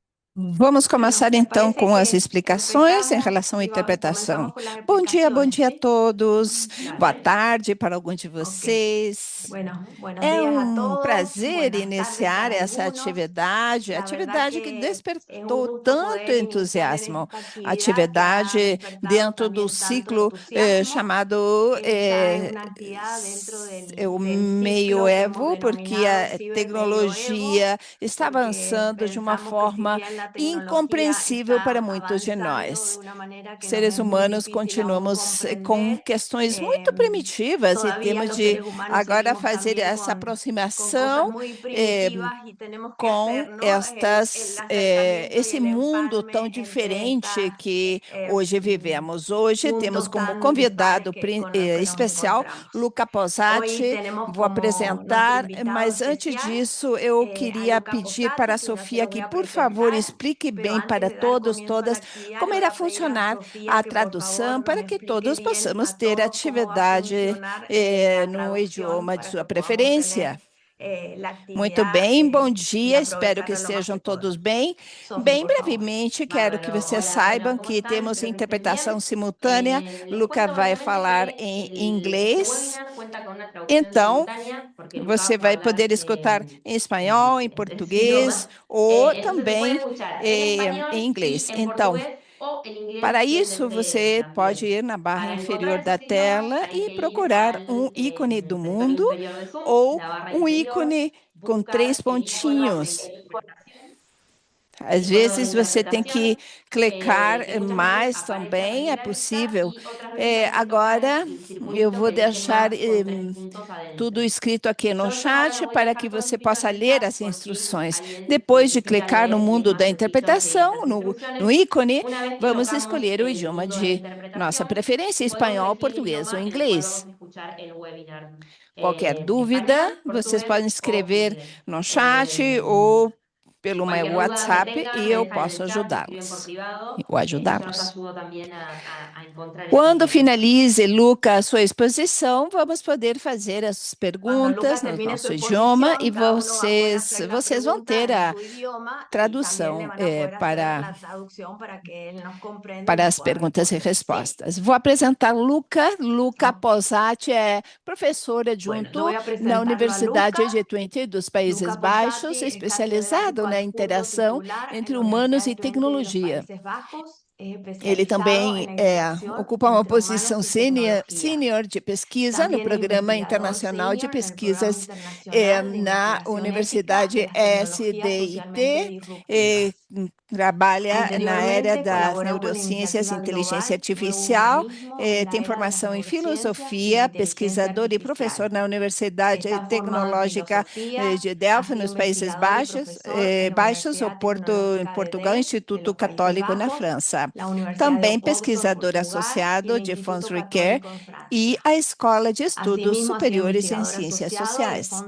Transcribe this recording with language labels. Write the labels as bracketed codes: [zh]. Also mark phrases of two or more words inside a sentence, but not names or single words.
[pt] Vamos começar [es] Bueno, [pt] então [es] ¿te [pt] com as [es] parece que [pt] explicações em relação à interpretação. [es] comenzamos con las [pt] Bom [es] explicaciones, [pt] dia a [es] sí? [pt] todos. Boa [es] Dale. [pt] tarde para alguns de [es] Ok. [pt] vocês. [es] Bueno, buenos [pt] É [es] días a [pt] um [es] todos, [pt] prazer [es] buenas tardes [pt] iniciar [es] para [pt] essa [es] algunos. [pt] atividade, [es] La verdad [pt] atividade que [es] que es un [pt] despertou [es] gusto [pt] tanto [es] poder iniciar en [pt] entusiasmo, [es] esta actividad que ha [pt] atividade [es] despertado [pt] dentro do [es] también tanto [pt] ciclo [es] entusiasmo. [pt] chamado [es] Esta es una actividad dentro [pt] o [es] del ciclo que hemos [pt] meioevo, porque [es] denominado [pt] a [es] Ciber Medioevo, [pt] tecnologia está [es] porque [pt] avançando de uma [es] pensamos que si [pt] forma [es] bien la tecnología [pt] incompreensível para [es] está [pt] muitos de [es] avanzando de [pt] nós. [es] una manera que nos [pt] Seres [es] es muy [pt] humanos [es] difícil aún [pt] continuamos com [es] comprender, [pt] questões muito eh, primitivas e [es] todavía [pt] temos [es] los [pt] de [es] seres humanos [pt] agora [es] seguimos [pt] fazer [es] también [pt] essa [es] con cosas [pt] aproximação [es] muy eh, primitivas y tenemos que [pt] com [es] hacer, ¿no? El [pt] estas, [es] acercamiento y [pt] esse [es] el [pt] mundo tão [es] empalme entre [pt] diferente [es] estas [pt] que hoje vivemos. Hoje temos [es] puntos [pt] como [es] tan dispares [pt] convidado [es] con los que nos [pt] especial [es] encontramos. [pt] Luca [es] Hoy [pt] Posati. [es] tenemos [pt] Vou [es] como nuestro [pt] apresentar, [es] invitado [pt] mas antes [es] especial [pt] disso eu [es] a [pt] queria [es] Luca [pt] pedir para [es] Posati, [pt] a [es] que ya se [pt] Sofia [es] lo voy [pt] que, [es] a [pt] por favor, [es] presentar, [pt] explique [es] pero [pt] bem [es] antes [pt] para [es] de dar [pt] todos, [es] comienzo a la [pt] todas, [es] actividad, [pt] como [es] le voy [pt] irá [es] a pedir a [pt] funcionar a [es] Sofía que por [pt] tradução [es] favor [pt] para [es] nos [pt] que [es] explique [pt] todos [es] bien [pt] possamos [es] a [pt] ter [es] todos cómo va a [pt] atividade [es] funcionar la [pt] no [es] traducción [pt] idioma de [es] para [pt] sua [es] que podamos [pt] preferência. [es] tener la [pt] Muito [es] actividad [pt] bem, bom [es] y [pt] dia, espero que [es] aprovecharla lo más [pt] estejam [es] que [pt] todos [es] podamos. [pt] bem. [es] Sofi, [pt] Bem [es] por favor. [pt] brevemente, quero que [es] Bárbaro, [pt] vocês [es] hola, hola, [pt] saibam [es] ¿cómo [pt] que [es] están? [pt] temos [es] Espero que estén [pt] interpretação [es] bien. [pt] simultânea. [es] Les [pt] Luca [es] cuento [pt] vai [es] brevemente [pt] falar [es] que [pt] em [es] este [pt] inglês, [es] webinar cuenta con una traducción [pt] então [es] simultánea porque Luca [pt] você [es] va a [pt] vai [es] hablar [pt] poder escutar em espanhol, em [es] en tres [pt] português [es] idiomas. [pt] ou [es] Entonces se puede [pt] também [es] escuchar en [pt] em [es] español y [pt] inglês. [es] en [pt] Então, [es] portugués o en inglés [pt] para [es] si él [pt] isso, [es] desee [pt] você pode [es] también. [pt] ir na barra [es] Para [pt] inferior [es] encontrar [pt] da [es] esos idiomas [pt] tela [es] hay [pt] e [es] que ir [pt] procurar um [es] al [pt] ícone do [es] sector [pt] mundo [es] inferior de Zoom, [pt] ou [es] la barra [pt] um [es] inferior, [pt] ícone com três [es] buscar el icono de [pt] pontinhos. [es] interpretación, el [pt] Às [es] icono de [pt] vezes você tem que [es] interpretación, [pt] clicar [es] que muchas veces [pt] mais [es] aparece [pt] também, é [es] arriba a la derecha [pt] possível. [es] y otras veces hay que tocar [pt] Agora [es] el [pt] eu [es] circulito [pt] vou [es] que dice [pt] deixar [es] más con tres puntos [pt] tudo [es] adentro. [pt] escrito aqui no [es] Yo ahora [pt] chat [es] los voy a [pt] para que [es] dejar todos [pt] você [es] escritos [pt] possa [es] en el [pt] ler [es] chat [pt] as [es] por si [pt] instruções. [es] alguien [pt] Depois de [es] necesita [pt] clicar no [es] leer y es [pt] mundo da [es] más sencillo seguir [pt] interpretação, [es] las [pt] no [es] instrucciones. [pt] ícone, [es] Una vez que [pt] vamos [es] logramos [pt] escolher o [es] el [pt] idioma [es] mundo de la [pt] de nossa [es] interpretación, [pt] preferência, [es] podemos [pt] espanhol, [es] elegir el [pt] português ou [es] idioma en el cual vamos [pt] inglês. [es] a escuchar el webinar. [pt] Qualquer dúvida, [es] Español, [pt] vocês podem [es] portugués o [pt] escrever [es] inglés. [pt] no chat ou pelo meu [es] Cualquier duda que [pt] WhatsApp e [es] tengan me [pt] eu [es] dejan en [pt] posso [es] el chat, me escriben por [pt] ajudá-los [es] privado [pt] ou [es] y yo los [pt] ajudá-los. [es] ayudo también a encontrar ese [pt] Quando [es] idioma. [pt] finalize, Luca, a sua exposição, vamos poder fazer as [es] Cuando [pt] perguntas [es] Lucas [pt] no [es] termine su [pt] nosso idioma e [es] exposición, cada uno va a poder hacer la [pt] vocês vão [es] pregunta [pt] ter [es] en [pt] a [es] su idioma y también le [pt] tradução [es] van a poder hacer la traducción para que él nos comprenda y [pt] para [es] nos [pt] as [es] pueda [pt] perguntas e [es] responder. ¿Sí? [pt] respostas. Vou apresentar Luca. Luca [es] Ok. [pt] Posati é professor [es] Bueno, yo [pt] adjunto [es] voy a [pt] na [es] presentarlo a Luca. [pt] Universidade de Twente dos Países [es] Luca [pt] Baixos, [es] Posati es [pt] especializado [es] catedrático [pt] na [es] adjunto [pt] interação [es] titular en [pt] entre [es] la [pt] humanos [es] Universidad de [pt] e [es] Twente de los [pt] tecnologia. [es] Países Bajos. Es [pt] Ele [es] especializado en [pt] também [es] la interacción [pt] ocupa uma [es] entre humanos [pt] posição [es] y tecnología. [pt] sênior de pesquisa no [es] También es [pt] Programa [es] investigador [pt] Internacional de [es] senior en el Programa [pt] Pesquisas [es] Internacional de [pt] na [es] Investigación Ética de [pt] Universidade [es] las Tecnologías Socialmente [pt] SDIT. [es] Disruptivas. [pt] Trabalha na área [es] Anteriormente [pt] das [es] colaboró con la [pt] neurociências e [es] iniciativa [pt] inteligência [es] global Nuevo [pt] artificial, [es] Humanismo en la [pt] tem [es] era de las [pt] formação em [es] neurociencias y la [pt] filosofia, [es] inteligencia [pt] pesquisador e professor [es] artificial. [pt] na Universidade [es] Está formado en [pt] Tecnológica [es] filosofía, [pt] de [es] ha [pt] Delft, [es] sido [pt] nos Países [es] investigador y profesor en la [pt] Baixos, ou [es] Universidad [pt] Porto, em [es] Tecnológica de [pt] Portugal, [es] Delft de [pt] Instituto [es] los Países [pt] Católico na [es] Bajos, [pt] França. [es] la Universidad de [pt] Também [es] Oporto en [pt] pesquisador [es] Portugal y el [pt] associado de Fons [es] Instituto [pt] Riquet [es] Católico en [pt] e [es] Francia. [pt] a Escola de Estudos [es] Asimismo, ha sido [pt] Superiores em [es] investigador [pt] Ciências [es] asociado de [pt] Sociais.